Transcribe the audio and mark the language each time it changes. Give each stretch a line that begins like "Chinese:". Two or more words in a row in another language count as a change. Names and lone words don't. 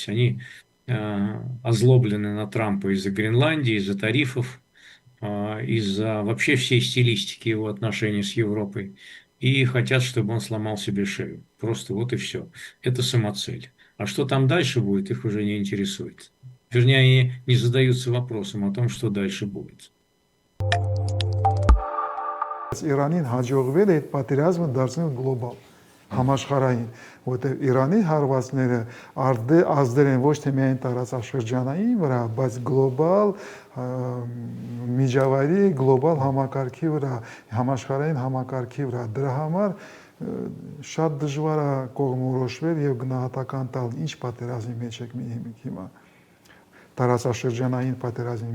Russian: Они озлоблены на Трампа из-за Гренландии, из-за тарифов, из-за вообще всей стилистики его отношений с Европой. И хотят, чтобы он сломал себе шею. Просто вот и все. Это самоцель. А что там дальше будет, их уже не интересует. Вернее, они не задаются вопросом о том, что дальше будет.
Armenian: Իրանին հաջողվել է այդ պատերազմը դարձնել գլոբալ, համաշխարհային, որտեղ Իրանի հարվածները ազդել են ոչ թե միայն տարածաշրջանային վրա, բայց գլոբալ միջավայրի, գլոբալ համակարգի վրա, համաշխարհային համակարգի վրա։ Դրա համար շատ դժվար է կողմնորոշվել եւ գնահատական տալ ինչ պատերազմի մեջ եք հիմա։ Տարածաշրջանային պատերազմի